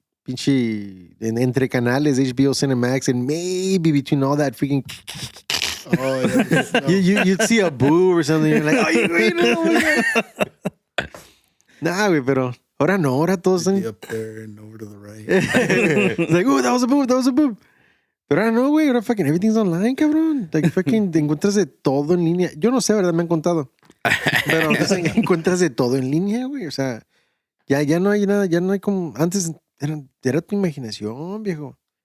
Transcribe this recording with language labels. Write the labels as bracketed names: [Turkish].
[Spanish] pinche entre canales, [English] HBO Cinemax, and maybe between all that freaking, Oh, yeah. you'd see a boo or something. You're like, oh, wait, no, no. [Spanish] Nah, güey, pero ahora no, ahora todos [English] Be [Spanish] están. [English] up there and over to the right. It's like, oh, that was a boob, that was a boob. [Spanish] Pero ahora no, güey, ahora [English] fucking everything's online, [Spanish] cabrón. Like, fucking te encuentras de todo en línea. Yo no sé, ¿verdad? Me han contado. Pero encuentras de todo en línea, güey. O sea, ya no hay nada, ya no hay como. Antes era tu imaginación, viejo.